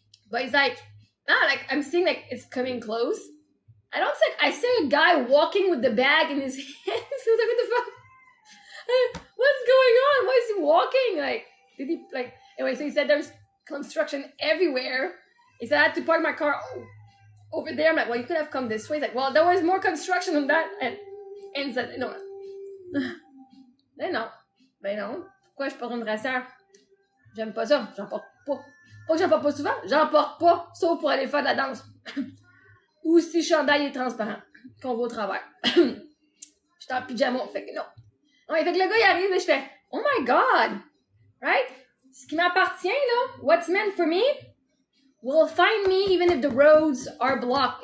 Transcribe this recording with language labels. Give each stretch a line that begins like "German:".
English: But it's like, like I'm seeing like it's coming close. I don't think, I see a guy walking with the bag in his hands. I was like, what the fuck? What's going on? Why is he walking? Like, did he, like, anyway, so he said there's construction everywhere. He said I had to park my car over there. I'm like, well, you could have come this way. He's like, well, there was more construction on that. And he said, no.
French: Ben non. Ben non. Pourquoi je porte une brassière? J'aime pas ça. J'en porte pas. Pas que j'en porte pas souvent. J'en porte pas, sauf pour aller faire de la danse. Ou si le chandail est transparent. Qu'on va au travail. J'étais en pyjama. Fait que non. Ouais, fait que le gars, il arrive et je fais,
English: oh my God. Right?
French: Ce qui m'appartient, là,
English: what's meant for me, will find me even if the roads are blocked.